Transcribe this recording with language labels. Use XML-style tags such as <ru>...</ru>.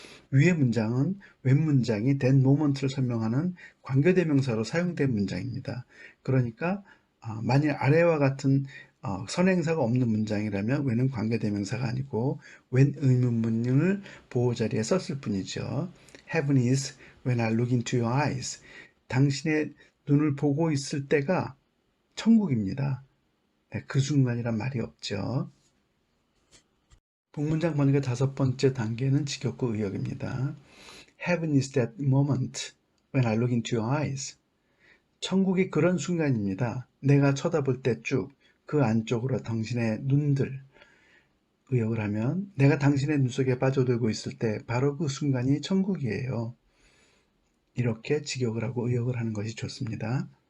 <ko>위의 문장은 when 문장이 that moment를 설명하는 관계대명사로 사용된 문장입니다. 그러니까 만일 아래와 같은 선행사가 없는 문장이라면 when은 관계대명사가 아니고 when 의문문을 보호자리에 썼을 뿐이죠.</ko> <en>Heaven is when I look into your eyes.</en> <ko>당신의 눈을 보고 있을 때가 천국입니다. 그 순간이란 말이 없죠. 복문장 번역의 다섯 번째 단계는 직역구 의역입니다.</ko> <en>Heaven is that moment when I look into your eyes.</en> <ko>천국이 그런 순간입니다. 내가 쳐다볼 때 쭉 그 안쪽으로 당신의 눈들 의역을 하면 내가 당신의 눈 속에 빠져들고 있을 때 바로 그 순간이 천국이에요. 이렇게 직역을 하고 의역을 하는 것이 좋습니다.</ko>